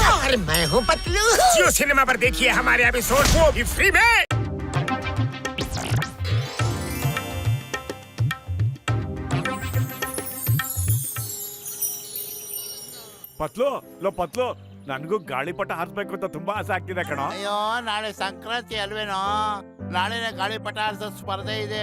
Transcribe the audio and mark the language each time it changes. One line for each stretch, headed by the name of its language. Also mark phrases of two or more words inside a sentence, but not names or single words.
Hindi: पर मैं हूँ पतलू। जियो सिनेमा पर देखिए हमारे एपिसोड को भी फ्री में।
Kannada: ಪತ್ಲು ಪತ್ಲು ನನಗೂ ಗಾಳಿಪಟ ಹಾರಿಸ್ಬೇಕು ಅಂತ ತುಂಬಾ ಆಸೆ ಆಗ್ತಿದೆ ಕಣೋ. ಅಯ್ಯೋ ನಾಳೆ ಸಂಕ್ರಾಂತಿ ಅಲ್ವೇನೋ, ನಾಳೆನೆ ಗಾಳಿಪಟ ಹಾರಿಸೋ ಸ್ಪರ್ಧೆ ಇದೆ.